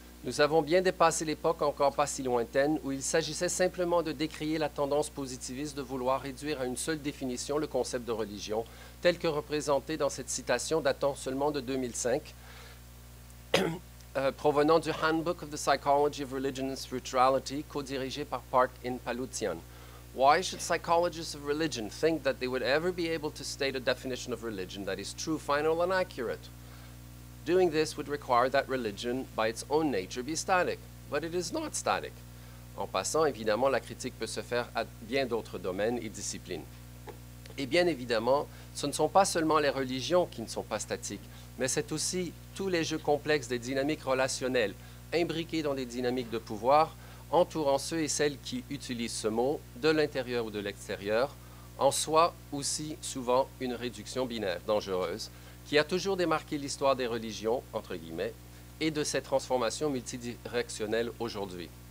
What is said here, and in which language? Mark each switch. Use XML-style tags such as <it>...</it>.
<fr>Nous avons bien dépassé l'époque encore pas si lointaine où il s'agissait simplement de décrier la tendance positiviste de vouloir réduire à une seule définition le concept de religion, tel que représenté dans cette citation datant seulement de 2005, provenant du Handbook of the Psychology of Religion and Spirituality, co-dirigé par Park in Palutian.</fr> <en>Why should psychologists of religion think that they would ever be able to state a definition of religion that is true, final, and accurate? Doing this would require that religion, by its own nature, be static. But it is not static.</en> <fr>En passant, évidemment, la critique peut se faire à bien d'autres domaines et disciplines. Et bien évidemment, ce ne sont pas seulement les religions qui ne sont pas statiques, mais c'est aussi tous les jeux complexes des dynamiques relationnelles, imbriqués dans des dynamiques de pouvoir, entourant ceux et celles qui utilisent ce mot, de l'intérieur ou de l'extérieur, en soi aussi souvent une réduction binaire dangereuse, qui a toujours démarqué l'histoire des religions, entre guillemets, et de ces transformations multidirectionnelles aujourd'hui.</fr>